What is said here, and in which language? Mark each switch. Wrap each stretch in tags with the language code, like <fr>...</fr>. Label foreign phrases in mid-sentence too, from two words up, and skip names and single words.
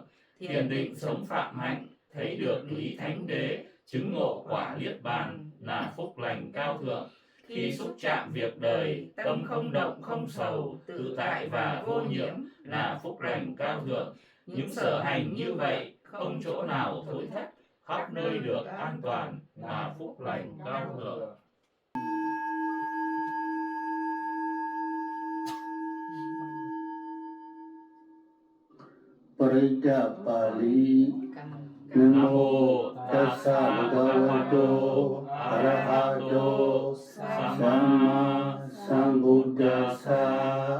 <vi>Thiền định sống phạm hạnh, thấy được lý thánh đế, chứng ngộ quả niết bàn là phúc lành cao thượng. Khi xúc chạm việc đời, tâm không động không sầu, tự tại và vô nhiễm là phúc lành cao thượng. Những sở hành như vậy không chỗ nào thối thất, khắp nơi được an toàn là phúc lành cao thượng.</vi> <pi>Parita Pali Namo Tassa Bhagavato Arahato Samma Sambuddhassa.</pi>